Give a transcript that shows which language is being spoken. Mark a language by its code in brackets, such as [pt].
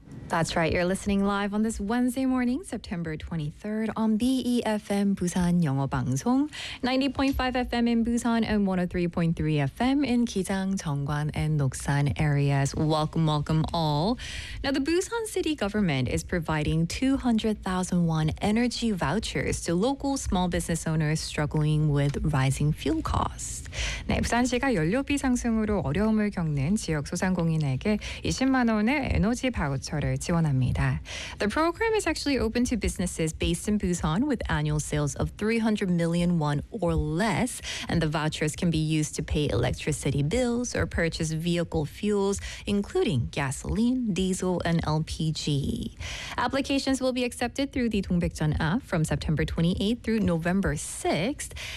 [en] That's right, you're listening live on this Wednesday morning, September 23rd, on BEFM Busan Yeongo Bangsong, 90.5 FM in Busan and 103.3 FM in Gijang, Jeonggwan, and Noksan areas. Welcome, welcome all. Now, the Busan City Government is providing 200,000 won energy vouchers to local small business owners struggling with rising fuel costs. [ko] 네, 부산시가 연료비 상승으로 어려움을 겪는 지역 소상공인에게 20만 원의 에너지 바우처를 지원합니다. [en] The program is actually open to businesses based in Busan with annual sales of 300 million won or less, and the vouchers can be used to pay electricity bills or purchase vehicle fuels, including gasoline, diesel, and LPG. Applications will be accepted through the Dongbaekjeon app from September 28th through November 6th.